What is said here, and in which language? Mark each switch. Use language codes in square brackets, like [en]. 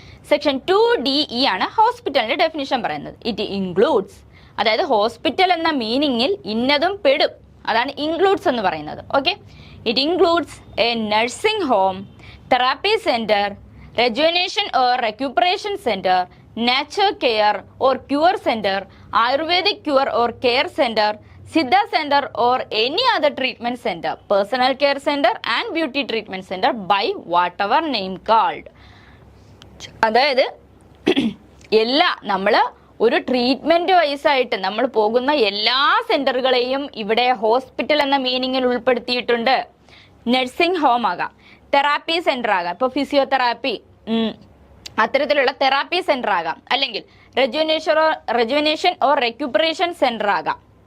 [ml] Section 2DE ആണ് ഹോസ്പിറ്റലിന്റെ definition പറയുന്നത്. [en] it includes, [ml] അതായത് ഹോസ്പിറ്റൽ എന്ന മീനിങ്ങിൽ ഇന്നതും പെടും. അതാണ് ഇൻക്ലൂഡ്സ് എന്ന് പറയുന്നത്. [en] Okay, it includes a nursing home, therapy centre, rejuvenation or recuperation center, nature care or cure center, Ayurvedic cure or care center, Siddha center or any other treatment center, personal care center and beauty treatment center by whatever name called. [ml] അതായത് എല്ലാ നമ്മൾ ഒരു treatment vice ആയിട്ട് നമ്മൾ പോകുന്ന എല്ലാ സെന്ററുകളെയും ഇവിടെ hospital എന്ന മീനിങ്ങിൽ ഉൾപ്പെടുത്തിയിട്ടുണ്ട്. നഴ്സിംഗ് ഹോം ആകാം, തെറാപ്പി സെന്റർ ആകാം, ഇപ്പോൾ ഫിസിയോതെറാപ്പി അത്തരത്തിലുള്ള തെറാപ്പി സെന്റർ ആകാം, അല്ലെങ്കിൽ [en] rejuvenation or recuperation centre [ml] ആകാം.